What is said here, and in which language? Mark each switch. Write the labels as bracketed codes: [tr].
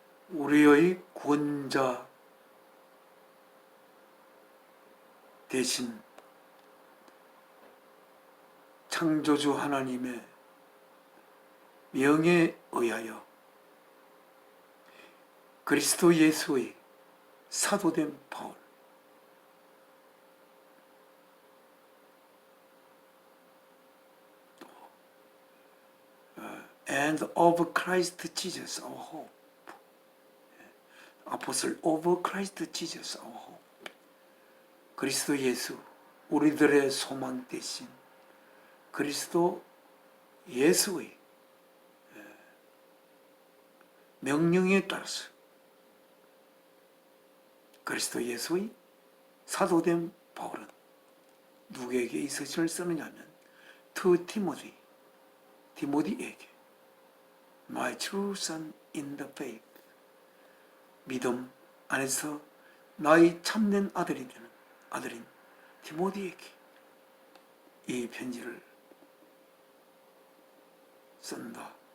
[ko] 우리의 구원자 대신 창조주 하나님의 명에 의하여 그리스도 예수의 사도된 바울, [en] and of Christ Jesus, our hope. Apostle of Christ Jesus, our hope. [ko] 그리스도 예수, 우리들의 소망 대신 그리스도 예수의 명령에 따라서 그리스도 예수의 사도된 바울은 누구에게 이 서신을 쓰느냐 하면 [en] to Timothy, [ko] 디모데에게 [en] my true son in the faith, [ko] 믿음 안에서 나의 참된 아들이 되는 아들인 디모데에게 이 편지를 쓴다.